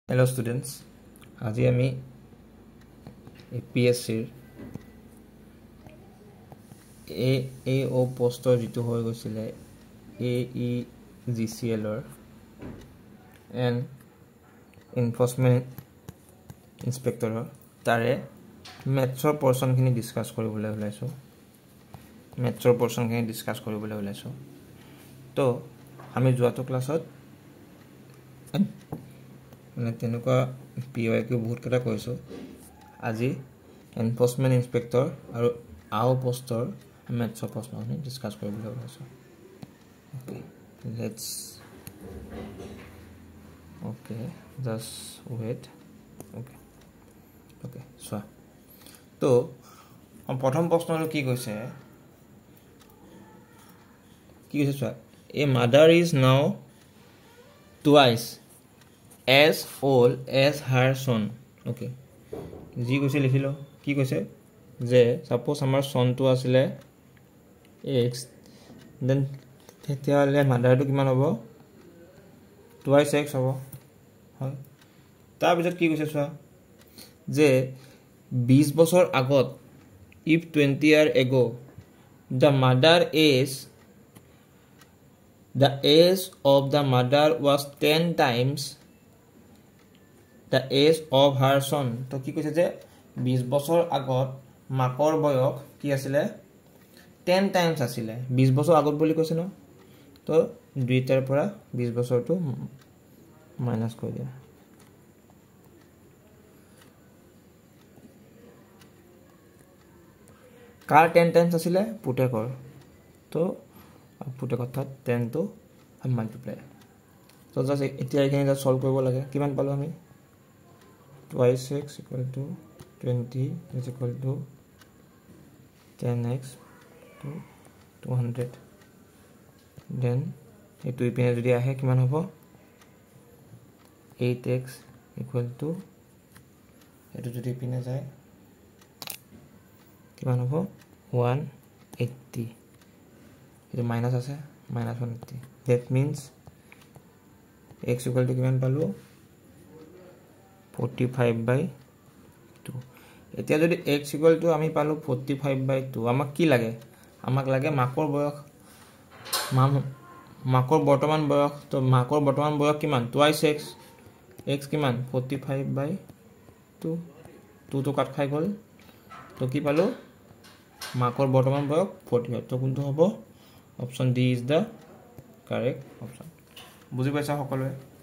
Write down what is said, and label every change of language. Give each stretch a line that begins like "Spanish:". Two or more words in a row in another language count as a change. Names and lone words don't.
English: Hello students,
Assamese: আজি আমি APSCৰ AO পোষ্টৰ যেটো হৈ গৈছিলে AEGCL and Enforcement Inspector তাৰে মেথছৰ পোৰ্শনখিনি ডিসকাস কৰিবলৈ ওলাইছো মেথছৰ পোৰ্শনখিনি ডিসকাস কৰিবলৈ ওলাইছো তো আমি যোৱাটো ক্লাছত মানে তেনেকুৱা PYQ বহুত কথা কৈছো আজি এনফোৰ্সমেন্ট ইন্সপেক্টৰ আৰু AO পোষ্টৰ মেথছৰ প্ৰশ্নখিনি ডিসকাস কৰিবলৈ ওলাইছো
English: okay just wait okay so
Assamese: তো প্ৰথম প্ৰশ্নটো কি কৈছে চোৱা
English: a mother is now twice as old as her son okay
Assamese: জি কৈছে লিখিলো কি কৈছে যে সাপোজ আমাৰ সনটো আছিলে x দেন তেতিয়ালে মাদাৰটো কিমান হ'ব
English: twice x
Assamese: হ'ব হয় তাৰ পিছত কি কৈছে চোৱা যে 20 বছৰ আগত
English: if 20 year ago the age of the mother was 10 times the age of her son
Assamese: তো কি কৈছে যে 20 বছৰ আগত মাকৰ বয়স কি আছিল 10 টাইমস আছিল 20 বছৰ আগত বুলি কৈছে ন তো দুইটাৰ পৰা 20 বছৰটো মাইনাস কৰি দিয়া কাৰ 10 টাইমস আছিল পুটেকৰ তো পুটেকৰ তাত 10 তো মাল্টিপ্লাই তো জাস্ট এতিয়া
Bangla: এখানে যা
Assamese: সলভ কৰিব লাগে কিমান পালো আমি
English: twice x equal to 20 is equal to 10x to 200 then
Assamese: এটো ইপিনে যদি আহে কিমান হ'ব
English: 8x equal to
Assamese: এটো যদি ইপিনে যায় কিমান হ'ব 180 এটো মাইনাস আছে
English: minus 180 that means x equal to
Assamese: কিমান পালো 45/2 এতিয়া যদি
English: x equal to
Assamese: আমি পালো 45/2 আমাক কি লাগে আমাক লাগে মাকৰ বয়স মাকৰ বৰ্তমান বয়স তো মাকৰ বৰ্তমান বয়স কিমান
English: twice x
Assamese: কিমান 45/2 2 তো কাট খাই গল তো কি পালো মাকৰ বৰ্তমান বয়স 45 তো কোনটো হ'ব
English: option D is the correct option
Assamese: বুজি পাইছা সকলোৱে